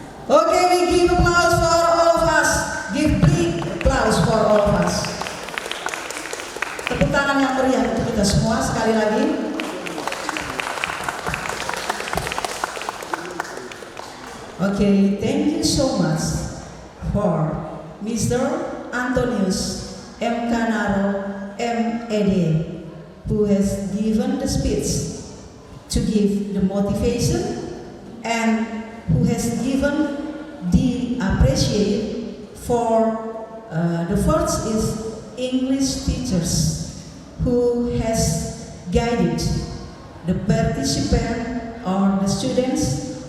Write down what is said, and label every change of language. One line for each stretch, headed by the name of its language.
English: Okay, we give applause for all of us. Give big applause for all of us.
Indonesian: Tepuk tangan yang meriah untuk kita semua sekali lagi.
English: Okay, thank you so much for Mr. Antonius M. Canaro, M.Ed., who has given the speech to give the motivation and who has given the appreciation for the first is English teachers who has guided the participant or the students.